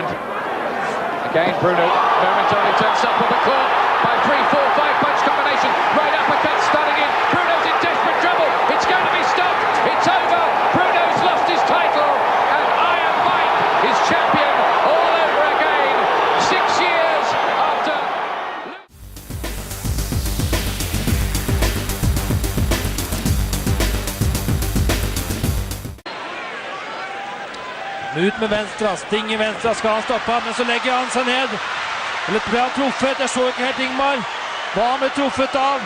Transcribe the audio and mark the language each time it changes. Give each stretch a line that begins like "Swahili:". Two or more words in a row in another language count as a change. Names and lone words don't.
English: Again, Bruno momentarily turns up on the court by 3, 4, 5 punch combination. Right uppercut starting in. Bruno's in desperate trouble. It's going to be stopped. It's over. Bruno's lost his title. And Iron Mike is champion all over again. 6 years after.
Norwegian: Ut med venstra, sting i venstra, skal han stoppe ham, men så legger han seg ned. Eller ble han truffet? Jeg så ikke helt Ingmar. Hva han ble truffet av?